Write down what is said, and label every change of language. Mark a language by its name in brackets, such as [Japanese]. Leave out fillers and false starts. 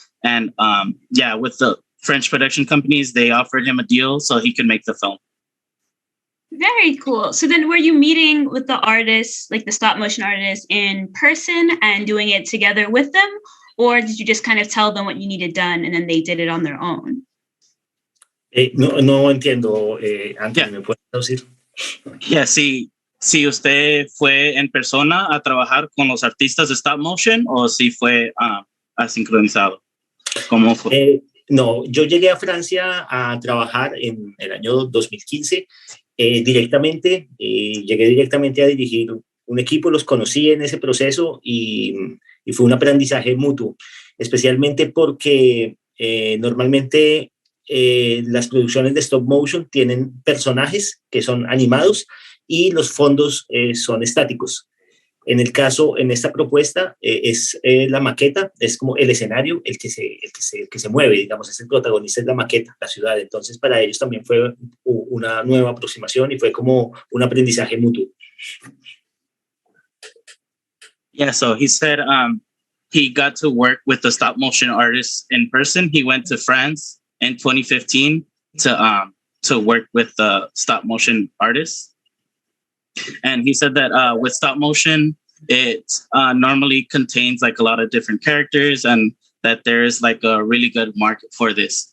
[English] And yeah, with the French production companies, they offered him a deal so he could make the film. Very cool. So then were you meeting with the artists, like the stop motion artists, in person and doing it together with them? Or did you just kind of tell them what you needed done and then they did it on their own? [Spanish] No entiendo, Anthony, ¿me puedes traducir? Yeah, si usted fue en persona a trabajar con los artistas de stop motion o si fue asincronizado. ¿Cómo fue? No, yo llegué a Francia a trabajar en el año 2015 directamente. Llegué directamente a dirigir un equipo, los conocí en ese proceso y fue un aprendizaje mutuo, especialmente porque normalmente las producciones de stop motion tienen personajes que son animados y los fondos son estáticos. En esta propuesta es la maqueta, es como el escenario, el que se mueve, digamos, es el protagonista, es la maqueta, la ciudad. Entonces para ellos también fue una nueva aproximación y fue como un aprendizaje mutuo. [English] Yeah, so he said he got to work with the stop motion artists in person. He went to France in 2015 to work with the stop motion artists. And he said that with stop motion, it normally contains like a lot of different characters and that there is like a really good market for this.